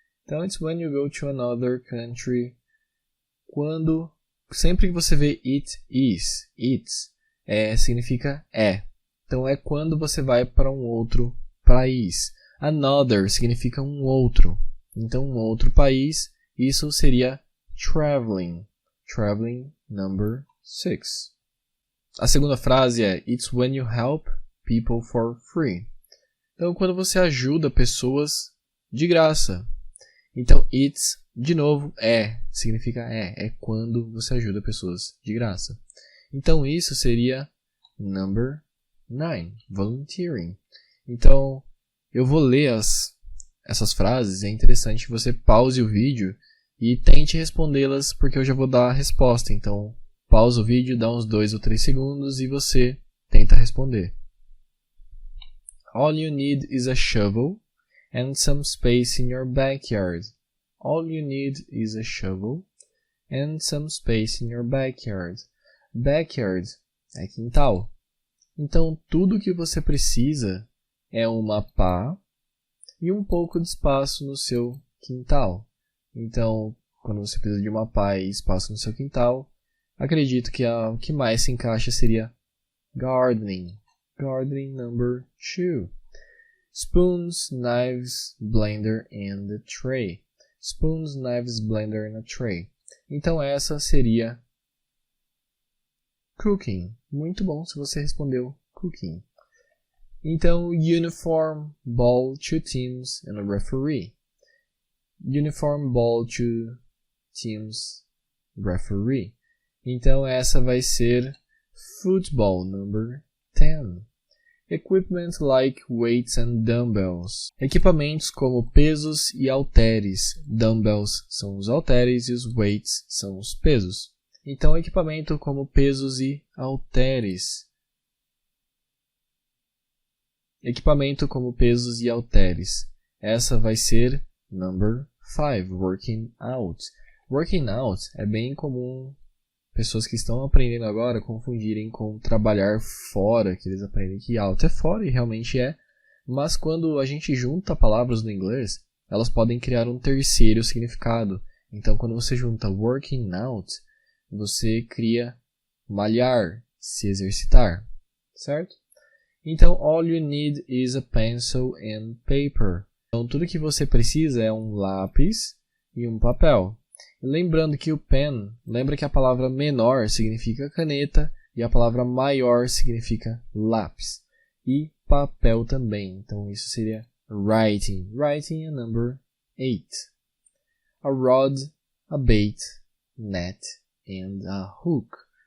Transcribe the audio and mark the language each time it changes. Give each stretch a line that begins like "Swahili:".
English: Então, it's when you go to another country.
Portuguese: Sempre que você vê it is, it's, significa é. Então, é quando você vai para um outro país. Another significa um outro. Então, um outro país, isso seria traveling.
English: Traveling number 6.
Portuguese: A segunda frase é
English: It's when you help people for free.
Portuguese: Então, quando você ajuda pessoas de graça. Então, it's, de novo, significa é quando você ajuda pessoas de graça. Então, isso seria number 9, volunteering. Então, eu vou ler essas frases, é interessante que você pause o vídeo e tente respondê-las, porque eu já vou dar a resposta. Então, pausa o vídeo, dá uns 2 ou 3 segundos e você tenta responder.
English: All you need is a shovel and some space in your backyard. All you need is a shovel and some space in your backyard.
Portuguese: Backyard é quintal. Então, tudo que você precisa é uma pá e um pouco de espaço no seu quintal. Então, quando você precisa de uma pá e espaço no seu quintal, acredito que o que mais se encaixa seria gardening.
English: Gardening number 2. Spoons, knives, blender and a tray. Spoons, knives, blender and a tray.
Portuguese: Então essa seria cooking. Muito bom se você respondeu cooking.
English: Então, uniform, ball, 2 teams and a referee. Uniform, ball, 2 teams, referee.
Portuguese: Então essa vai ser football number 10.
English: Equipment like weights and dumbbells.
Portuguese: Equipamentos como pesos e halteres. Dumbbells são os halteres e os weights são os pesos. Então, equipamento como pesos e halteres. Equipamento como pesos e halteres. Essa vai ser number 5, working out. Working out é bem comum pessoas que estão aprendendo agora confundirem com trabalhar fora, que eles aprendem que out é fora e realmente é, mas quando a gente junta palavras no inglês, elas podem criar um terceiro significado. Então, quando você junta working out, você cria malhar, se exercitar, certo?
English: Então, all you need is a pencil and paper.
Portuguese: Então, tudo que você precisa é um lápis e um papel. Lembrando que o pen, lembra que a palavra menor significa caneta e a palavra maior significa lápis. E papel também, então isso seria writing.
English: Writing é number 8. A rod, a bait, net and a hook.